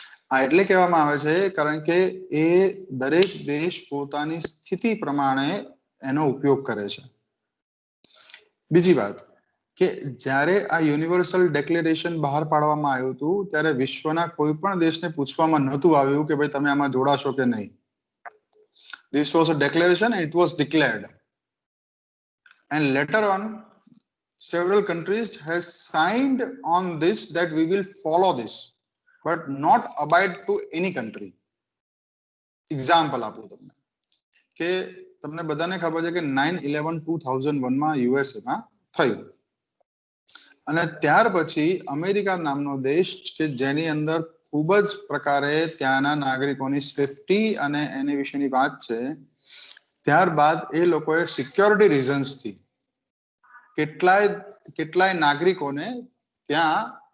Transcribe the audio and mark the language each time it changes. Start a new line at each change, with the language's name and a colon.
Gujarati: આ એટલે કહેવામાં આવે છે કારણ કે એ દરેક દેશ પોતાની સ્થિતિ પ્રમાણે એનો ઉપયોગ કરે છે. બીજી વાત કે જ્યારે આ યુનિવર્સલ ડિક્લેરેશન બહાર પાડવામાં આવ્યું હતું ત્યારે વિશ્વના કોઈ પણ દેશને પૂછવામાં નહોતું આવ્યું કે ભાઈ તમે આમાં જોડાશો કે નહીં.
English: This was a declaration and it was declared. And later on, several countries has signed on this that we will follow this, but not abide to any country.
Gujarati: Example આપું તમને કે તમને બધાને ખબર છે કે 9/11/2001 માં યુએસએ માં થયું, અને ત્યાર પછી અમેરિકા નામનો દેશ કે જેની અંદર ખૂબ જ પ્રકારે ત્યાંના નાગરિકોની સેફટી અને એની વિશેની વાત છે, ત્યારબાદ એ લોકોએ સિક્યોરિટી રીઝન્સથી કેટલાય નાગરિકોને ત્યાં